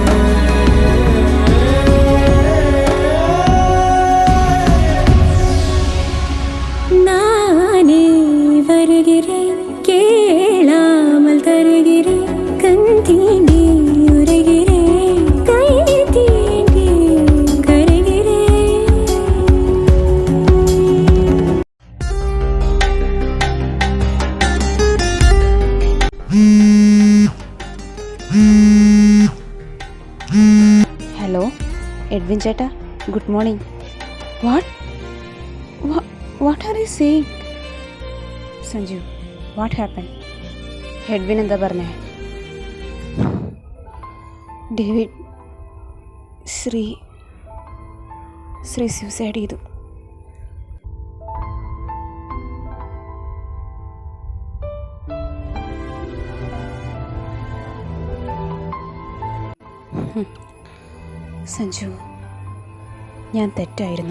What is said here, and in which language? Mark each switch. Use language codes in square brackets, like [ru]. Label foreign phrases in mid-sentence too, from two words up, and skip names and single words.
[ta] நானே வருகிறேன் கேளாமல் தருகிறேன். கண் தீண்டி உரைகிறேன், கை தீண்டி கருகிறேன். [ml] ഹലോ എഡ്വിൻ ചേട്ടാ, [en] good morning. what are you saying? [ml] സഞ്ജു, [en] what happen? [ml] എഡ്വിൻ എന്താ പറഞ്ഞേ? ഡേവിഡ്, ശ്രീ സൂസൈഡ് ചെയ്തു. സഞ്ജു, ഞാൻ തെറ്റായിരുന്നു.